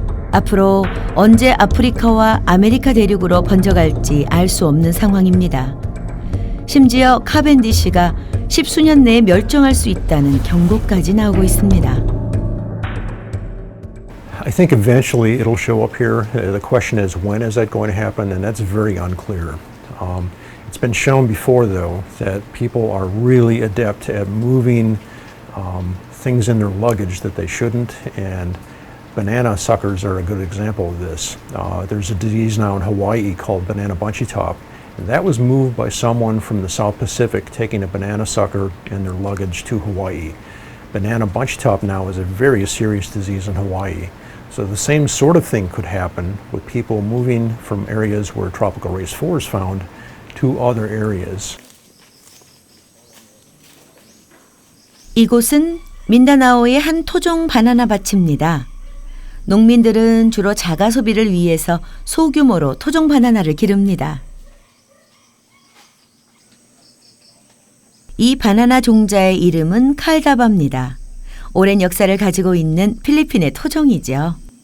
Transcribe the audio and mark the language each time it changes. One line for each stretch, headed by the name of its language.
Korean: 앞으로 언제 아프리카와 아메리카 대륙으로 번져갈지 알 수 없는 상황입니다. 심지어 카벤디시가 10수년 내에 멸종할 수 있다는 경고까지 나오고 있습니다.
English: I think eventually it'll show up here. The question is, when is that going to happen? And that's very unclear. It's been shown before, though, that people are really adept at moving things in their luggage that they shouldn't, and banana suckers are a good example of this. There's a disease now in Hawaii called banana bunchy top, and that was moved by someone from the South Pacific taking a banana sucker in their luggage to Hawaii. Banana bunchy top now is a very serious disease in Hawaii. So the same sort of thing could happen with people moving from areas where tropical race 4 is found to other areas.
Korean: 이곳은 민다나오의 한 토종 바나나 밭입니다. 농민들은 주로 자가 소비를 위해서 소규모로 토종 바나나를 기릅니다. 이 바나나 종자의 이름은 칼다바입니다. 오랜 역사를 가지고 있는 필리핀의 토종이죠.